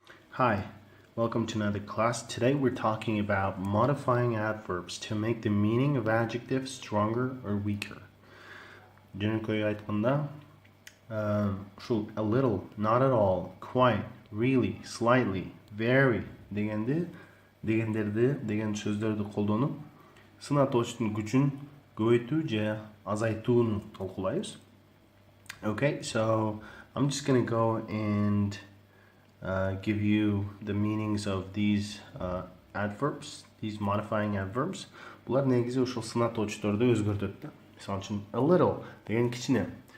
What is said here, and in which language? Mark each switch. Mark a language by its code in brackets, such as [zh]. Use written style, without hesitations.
[en] Hi, welcome to another class. Today we're talking about modifying adverbs to make the meaning of adjectives stronger or weaker. [ky] Jönökөй айтканда, ушул a little, not at all, quite, really, slightly, very деген сөздөрдү колдонуп, сын атоочтун күчүн көбөйтүү же азайтууну талкуулайбыз. [en] Okay, so I'm just going to go and give you the meanings of these adverbs, these modifying adverbs. [ky] Булар негизи ушул сын атоочторду өзгөртөт да. Мисалы үчүн a little деген кичине.